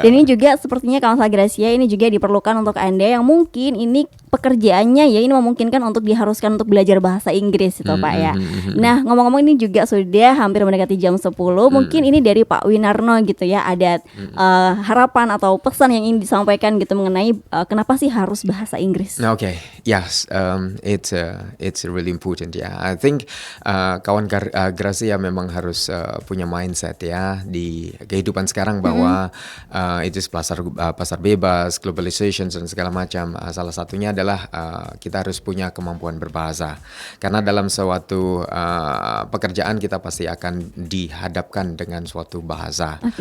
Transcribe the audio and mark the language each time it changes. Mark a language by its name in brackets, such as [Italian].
[Indonesian] Dan ini juga sepertinya Kansel Gracia ini juga diperlukan untuk Anda yang mungkin ini pekerjaannya ya ini memungkinkan untuk diharuskan untuk belajar bahasa Inggris itu Pak ya. Nah, ngomong-ngomong ini juga sudah hampir mendekati jam 10. Mungkin ini dari Pak Winarno gitu ya, ada harapan atau pesan yang ingin disampaikan gitu mengenai kenapa sih harus bahasa Inggris? [English] Okay, yes, it's really important ya. I think [Indonesian] kawan Gracia memang harus punya mindset ya di kehidupan sekarang bahwa itu pasar bebas, globalization dan segala macam. Salah satunya adalah kita harus punya kemampuan berbahasa. Karena dalam suatu pekerjaan kita pasti akan dihadapkan dengan suatu bahasa.